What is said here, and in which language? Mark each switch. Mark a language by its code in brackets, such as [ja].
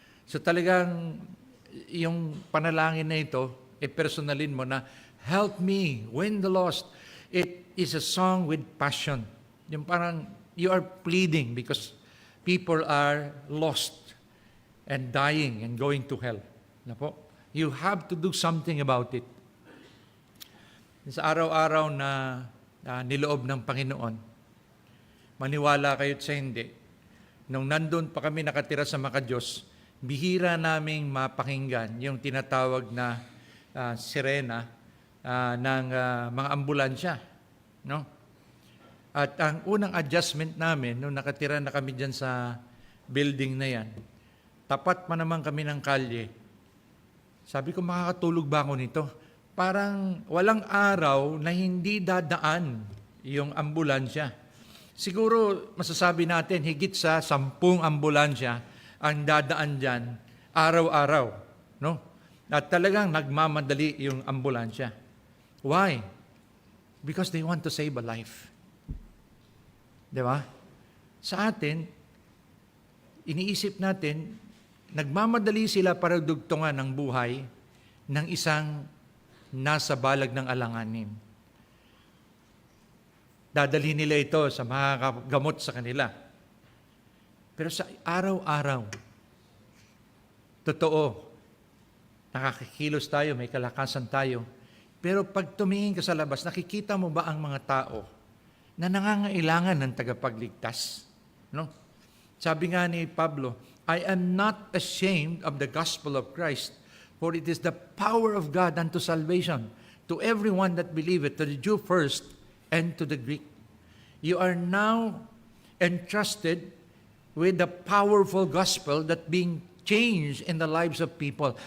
[tl] So talagang yung panalangin na ito, personalin mo na, [en] help me win the lost. It is a song with passion. [tl] Yung parang [en] you are pleading because people are lost and dying and going to hell. [tl] Na po? [en] You have to do something about it. [tl] Sa araw-araw na niloob ng Panginoon, maniwala kayo't sa hindi, nung nandun pa kami nakatira sa Makadiyos, bihira naming mapakinggan yung tinatawag na sirena ng mga ambulansya. No? At ang unang adjustment namin, nung nakatira na kami dyan sa building na yan, tapat pa naman kami ng kalye. Sabi ko, makakatulog ba ako nito? Parang walang araw na hindi dadaan yung ambulansya. Siguro masasabi natin, higit sa 10 ambulansya ang dadaan dyan araw-araw. No? At talagang nagmamadali yung ambulansya. [en] Why? Because they want to save a life. [tl] Di ba? Sa atin, iniisip natin, nagmamadali sila para dugtungan ang buhay ng isang nasa balag ng alanganin. Dadalhin nila ito sa makakagamot sa kanila. Pero sa araw-araw, totoo, nakakakilos tayo, may kalakasan tayo. Pero pag tumingin ka sa labas, nakikita mo ba ang mga tao na nangangailangan ng tagapagligtas? No? Sabi nga ni Pablo, [en] I am not ashamed of the gospel of Christ, for it is the power of God unto salvation to everyone that believeth, to the Jew first, and to the Greek. You are now entrusted with the powerful gospel that being changed in the lives of people.